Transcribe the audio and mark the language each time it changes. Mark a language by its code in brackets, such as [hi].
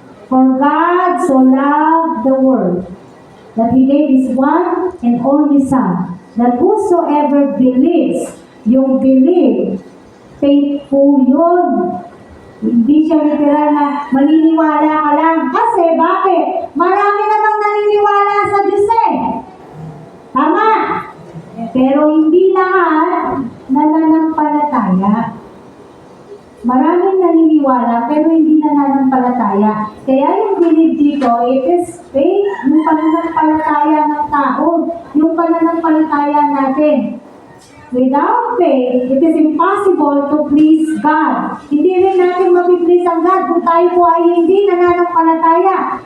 [en] For God so loved the world that He gave His one and only Son, that whosoever believes, [tl] yung believe, faithful yun. Hindi siya literal na maniniwala ka lang. Kasi bakit? Marami namang naniniwala sa Diyos eh. Tama? Pero hindi lahat nananampalataya. Maraming naniniwala pero hindi nananampalataya. Kaya yung believe dito, [en] it is faith, [tl] yung pananampalataya ng tao, yung pananampalataya natin. [en] Without faith, it is impossible to please God. [tl] Hindi rin natin mapiplease ang God kung tayo po ay hindi nananampalataya.